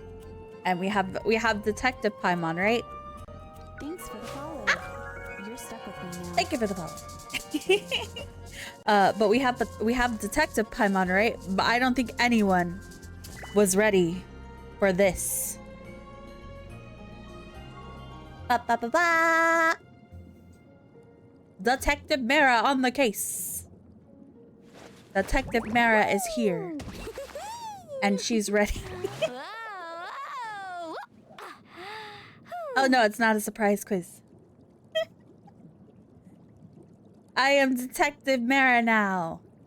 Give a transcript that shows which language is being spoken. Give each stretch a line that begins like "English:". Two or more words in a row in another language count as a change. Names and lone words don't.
English: And we have Detective Paimon, right? Thanks for the follow. Ah! You're stuck with me now. Thank you for the follow. But we have Detective Paimon, right? But I don't think anyone was ready for this. Ba ba ba ba. Detective Mera on the case. Detective Mera is here. And she's ready. Oh no, it's not a surprise quiz. I am Detective Mera now.